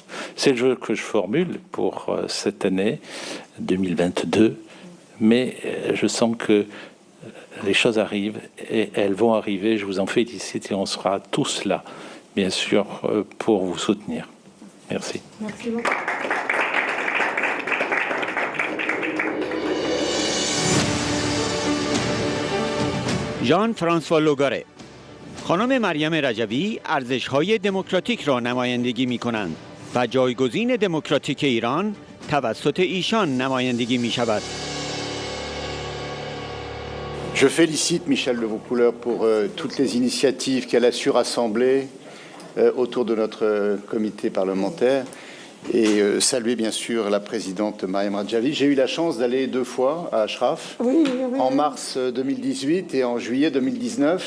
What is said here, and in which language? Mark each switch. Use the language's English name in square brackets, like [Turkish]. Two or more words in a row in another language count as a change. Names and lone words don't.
[French] C'est le jeu que je formule pour cette année 2022, mais je sens que les choses arrivent et elles vont arriver. Je vous en félicite et on sera tous là, bien sûr, pour vous soutenir. Merci. Merci beaucoup. [Persian] ژان فرانسوا لوگاره. خانم مریم رجوی ارزش‌های دموکراتیک را نمایندگی می‌کنند و جایگزین دموکراتیک ایران توسط ایشان نمایندگی می‌شود. [French] Je félicite Michel de Vaucouleurs pour toutes les initiatives qu'elle a su rassembler autour de notre comité parlementaire et saluer bien sûr la présidente Mariam Radjavi. J'ai eu la chance d'aller 2 fois à Ashraf, en mars 2018 et en juillet 2019.